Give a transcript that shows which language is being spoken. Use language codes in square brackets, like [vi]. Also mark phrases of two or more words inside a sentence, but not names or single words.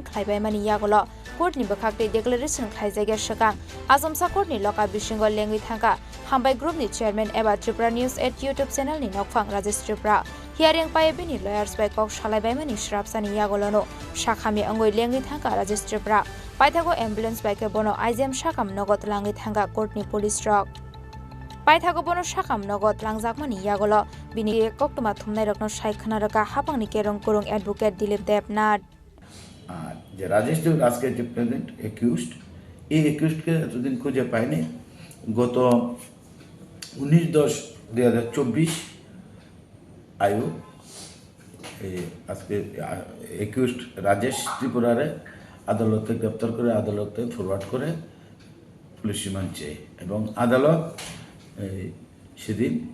[trp] khlaibai mani yagolo court ni bakhakte declaration khlaijaiga shakang asomsa court ni loka bisingo lengai thangka hambai group ni chairman eba Tripura News at YouTube channel ni nokphang Rajesh Tripura hearing pai bini lawyers by kok shalaibai mani shrapsani yagolo no shakhami angoi lengai thangka Rajesh Tripura paithago [en] ambulance bike [trp] bono IGM shakam nogot langai thangka court ni police rock paithago bono shakam nogot langjakmani yagolo bini koktoma thumnai rokno saikhana raka hapangni kerong kurung advocate Dilip Devnath [bn] যে রাজেশ দেব আজকে যে [en] present accused [bn] এই অ্যাকিউজডকে এতদিন খুঁজে পায়নি গত 19/10/2024 আয়ু আজকে অ্যাকিউজড রাজেশ ত্রিপুরারে আদালতে গ্রেপ্তার করে আদালতে ফরওয়ার্ড করে [en] police remand [bn] চেয়ে এবং আদালত সেদিন